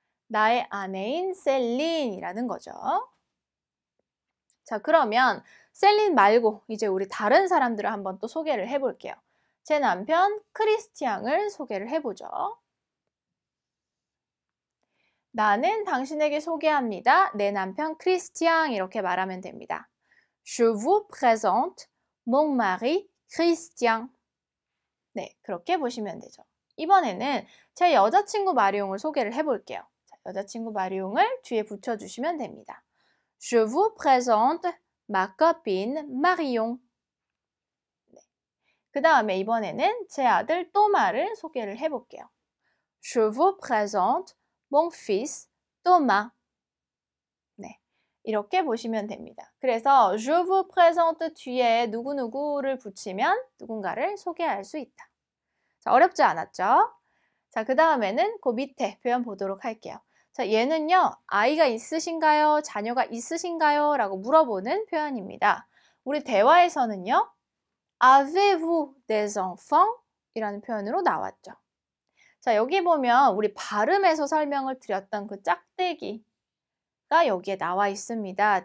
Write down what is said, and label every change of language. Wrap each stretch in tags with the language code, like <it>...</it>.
<ko>나의 아내인 셀린이라는 거죠. 자, 그러면 셀린 말고 이제 우리 다른 사람들을 한번 또 소개를 해볼게요. 제 남편 크리스티앙을 소개를 해보죠. 나는 당신에게 소개합니다. 내 남편 크리스티앙 이렇게 말하면 됩니다.</ko> <fr>Je vous présente mon mari Christian.</fr> <ko>네, 그렇게 보시면 되죠. 이번에는 제 여자친구 마리옹을 소개를 해볼게요. 자, 여자친구 마리옹을 뒤에 붙여주시면 됩니다.</ko> <fr>Je vous présente ma copine Marion. 네.</fr> <ko>그 다음에 이번에는 제 아들 또마를 소개를 해볼게요.</ko> <fr>Je vous présente mon fils Thomas.</fr> <ko>네, 이렇게 보시면 됩니다. 그래서</ko> <fr>Je vous présente</fr> <ko>뒤에 누구누구를 붙이면 누군가를 소개할 수 있다. 자, 어렵지 않았죠? 자, 그 다음에는 그 밑에 표현 보도록 할게요. 자, 얘는요, 아이가 있으신가요? 자녀가 있으신가요? 라고 물어보는 표현입니다. 우리 대화에서는요,</ko> <fr>Avez-vous des enfants?</fr> <ko>이라는 표현으로 나왔죠. 자, 여기 보면 우리 발음에서 설명을 드렸던 그 짝대기가 여기에 나와 있습니다.</ko>